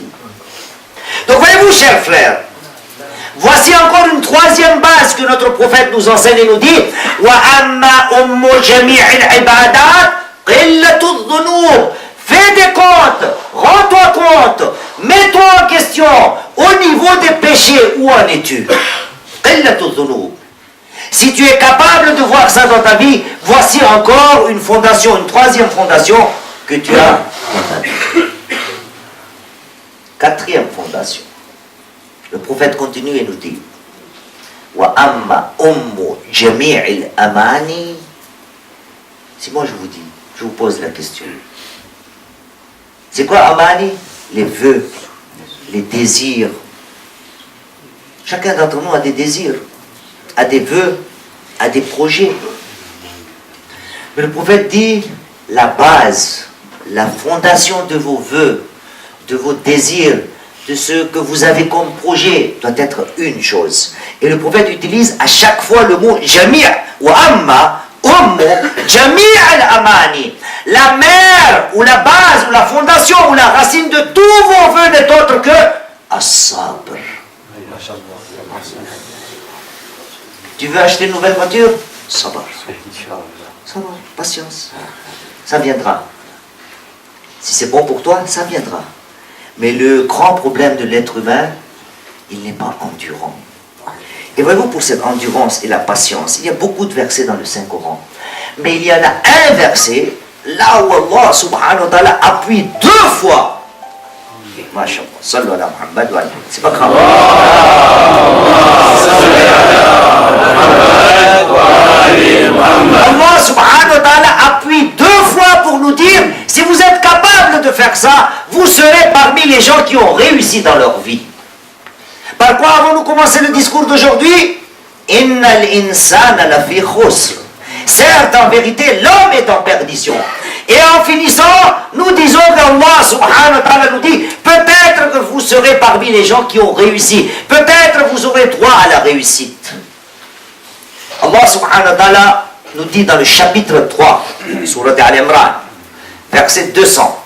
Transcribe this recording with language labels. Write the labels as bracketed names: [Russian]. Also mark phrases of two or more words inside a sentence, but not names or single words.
[French] Donc voyez-vous, chers frères, voici encore une troisième base que notre prophète nous enseigne et nous dit fais des comptes, rends-toi compte, mets-toi en question au niveau des péchés, où en es-tu? Si tu es capable de voir ça dans ta vie, voici encore une fondation, une troisième fondation que tu as dans ta vie. Quatrième fondation. Le prophète continue et nous dit [Arabic] وأما أم جميع الأماني. [French] Si moi je vous dis, je vous pose la question. C'est quoi amani? Les vœux, les désirs. Chacun d'entre nous a des désirs, a des vœux, a des projets. Mais le prophète dit, la base, la fondation de vos vœux, de vos désirs, de ce que vous avez comme projet, doit être une chose. Et le prophète utilise à chaque fois le mot jami' ou amma, [Arabic] جميع الأماني. [French] La mère, ou la base, ou la fondation, ou la racine de tous vos vœux n'est autre que as-sabr. Tu veux acheter une nouvelle voiture? Sabr. Sabr, patience. Ça viendra. Si c'est bon pour toi, ça viendra. Mais le grand problème de l'être humain, il n'est pas endurant. Et voyez-vous, pour cette endurance et la patience, il y a beaucoup de versets dans le Saint-Coran. Mais il y en a un verset, là où Allah [Arabic] سبحانه وتعالى [French] appuie 2 fois. Masha'Allah, [Arabic] صلوا على محمد وعلى. [French] C'est pas grave. Allah [Arabic] سبحانه وتعالى [French] appuie 2 fois pour nous dire, si vous êtes capable de faire ça, vous serez parmi les gens qui ont réussi dans leur vie. Par quoi avons-nous commencé le discours d'aujourd'hui? [Arabic] إن الإنسان لفي خسر. [French] Certes, en vérité, l'homme est en perdition. Et en finissant, nous disons qu'Allah [Arabic] سبحانه وتعالى [French] nous dit, peut-être que vous serez parmi les gens qui ont réussi. Peut-être vous aurez droit à la réussite. Allah [Arabic] سبحانه وتعالى [French] nous dit dans le chapitre 3, Surat Al-Imran, verset 200.